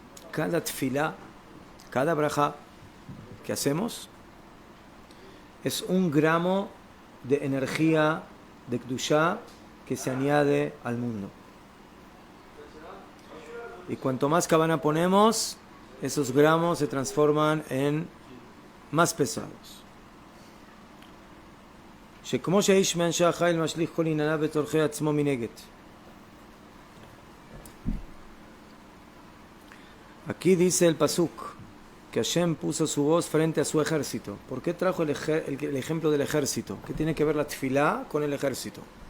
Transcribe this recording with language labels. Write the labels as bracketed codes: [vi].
[es] Cada tefilá, cada braja que hacemos es 1 gramo de energía de kedusha que se añade al mundo. Y cuanto más kavaná ponemos, esos gramos se transforman en más pesados. [he] שכמו שהאיש מאנשי החיל משליך כל ענייניו וצורכי עצמו מנגד. [es] Aquí dice el pasuk que Hashem puso su voz frente a su ejército. ¿Por qué trajo el ejemplo del ejército? ¿Qué tiene que ver la tefilá con el ejército?